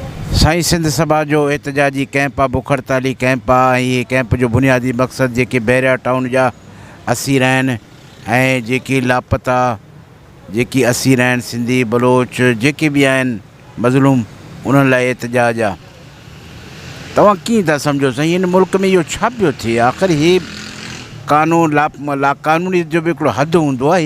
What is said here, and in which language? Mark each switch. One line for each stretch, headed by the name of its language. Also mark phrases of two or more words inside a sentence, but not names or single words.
Sindhi: साईं सिंध सभा जो احتجاجی کیمپ आहे भूक हड़ताली کیمپ आहे. یہ کیمپ جو بنیادی مقصد जेके بحریہ ٹاؤن جا اسیر आहिनि ऐं जेके لاپتہ जेकी اسیر आहिनि सिंधी बलोच जेके बि आहिनि मज़लूम उन्हनि लाइ احتجاج आहे. तव्हां कीअं था सम्झो साईं हिन मुल्क में इहो छा पियो थिए? आख़िर ही कानून लाक़ानूनी जो बि हिकिड़ो हदु हूंदो आहे.